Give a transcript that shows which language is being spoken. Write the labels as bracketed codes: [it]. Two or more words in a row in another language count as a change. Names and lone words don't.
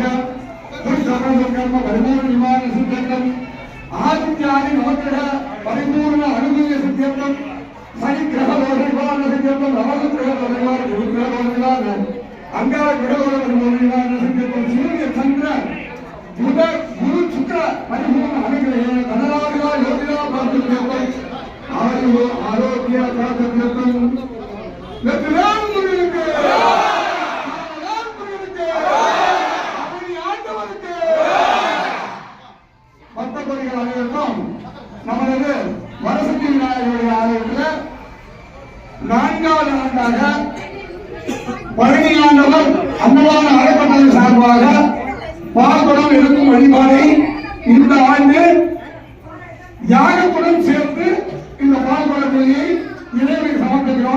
[sa] दुष्कर्म परिपूर्ण निवारण सिद्ध्यर्थम् आदित्यादि नवग्रह परिपूर्ण अनुग्रह सिद्ध्यर्थम् सनिग्रह दोष निवारण सिद्ध्यर्थम् नवग्रह दोष निवारण गुरुग्रह दोष निवारण अंगार ग्रह दोष निवारण सिद्ध्यर्थम् सूर्य चंद्र बुध गुरु शुक्र परिपूर्ण अनुग्रह धनराजगा योगिना प्राप्तिर्भवति आयु आरोग्य प्राप्तिर्भवति लक्ष्मण मुनिके [ta] பக்தர்கள் அனைவருக்கும் நமது வரசக்தி விநாயகருடைய ஆலயத்தில் 4வது ஆண்டாக பழனி ஆண்டவர் அன்னதான அறக்கட்டளை சார்பாக பால்குடம் எடுக்கும் வழிபாடை இந்த ஆண்டு யாகத்துடன் சேர்த்து இந்த பால்குடத்தை இறைவனுக்கு சமர்ப்பிக்கிறோம்.